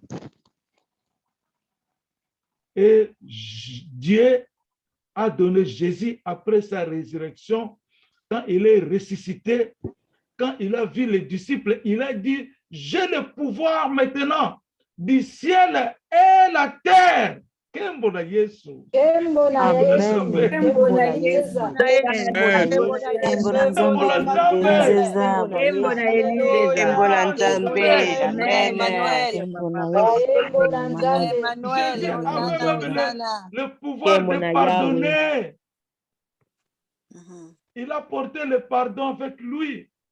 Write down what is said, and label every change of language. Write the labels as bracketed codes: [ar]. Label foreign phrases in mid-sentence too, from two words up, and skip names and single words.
[fr] Et Dieu a donné Jésus après sa résurrection, quand il est ressuscité, quand il a vu les disciples, il a dit, j'ai le pouvoir maintenant du ciel et la terre. [mkw] Kembona Yesu. Kembona Yesu. Kembona Yesu. Kembona Nzambe. Amen. [fr] Le pouvoir de pardonner. Il a porté le pardon avec lui.